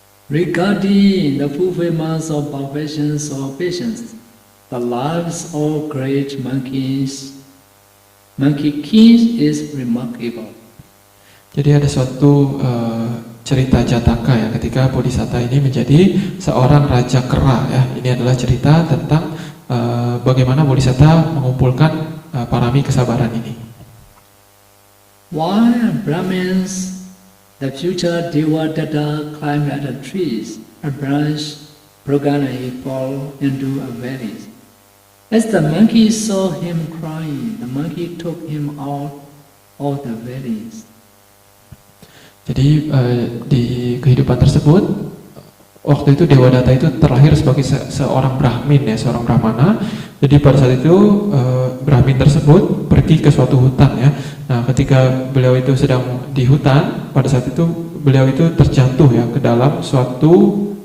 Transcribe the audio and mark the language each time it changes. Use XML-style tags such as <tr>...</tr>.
<en>Regarding the fulfillment of perfections or patience, the lives of great monkey kings is remarkable.</en> <id>Jadi ada suatu cerita Jataka ya, ketika Bodhisatta ini menjadi seorang raja kera ya. Ini adalah cerita tentang bagaimana Bodhisatta mengumpulkan parami kesabaran ini.</id> <en>While Brahmins, the future Devadatta, climbed at the trees, a branch broken and he fell into a valley. As the monkey saw him crying, the monkey took him out of the valleys.</en> <id>Jadi di kehidupan tersebut, waktu itu Devadatta itu terlahir sebagai seorang Brahmin ya, seorang Brahmana. Jadi pada saat itu Brahmin tersebut pergi ke suatu hutan ya. Nah ketika beliau itu sedang di hutan, pada saat itu beliau itu terjatuh ya ke dalam suatu</id>